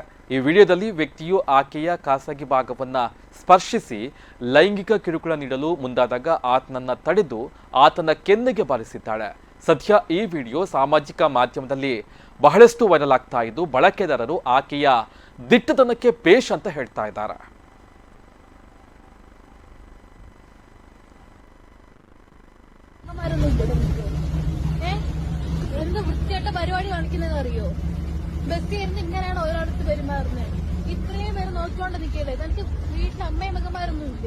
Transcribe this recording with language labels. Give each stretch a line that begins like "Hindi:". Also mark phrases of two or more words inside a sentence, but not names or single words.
Kannada: ಈ ವಿಡಿಯೋದಲ್ಲಿ ವ್ಯಕ್ತಿಯು ಆಕೆಯ ಖಾಸಗಿ ಭಾಗವನ್ನ ಸ್ಪರ್ಶಿಸಿ ಲೈಂಗಿಕ ಕಿರುಕುಳ ನೀಡಲು ಮುಂದಾದಾಗ ಆತನನ್ನ ತಡೆದು ಆತನ ಕೆನ್ನೆಗೆ ಬಾರಿಸಿದ್ದಾಳೆ. ಸದ್ಯ ಈ ವಿಡಿಯೋ ಸಾಮಾಜಿಕ ಮಾಧ್ಯಮದಲ್ಲಿ ಬಹಳಷ್ಟು ವೈರಲ್ ಆಗ್ತಾ ಇದ್ದು ಬಳಕೆದಾರರು ಆಕೆಯ ದಿಟ್ಟತನಕ್ಕೆ ಪೇಶ್ ಅಂತ ಹೇಳ್ತಾ ಇದ್ದಾರೆ.
Malayalam: എന്ത് വൃത്തിയായിട്ട പരിപാടി കാണിക്കുന്നത് അറിയോ? ബസ്സിൽ ഇരുന്ന് ഇങ്ങനെയാണ് ഒരാളടുത്ത് പെരുമാറുന്നത്. ഇത്രയും പേര് നോക്കിക്കൊണ്ട് നിൽക്കല്ലേ? തനിക്ക് വീട്ടിൽ അമ്മയും മകന്മാരൊന്നും ഇല്ലേ?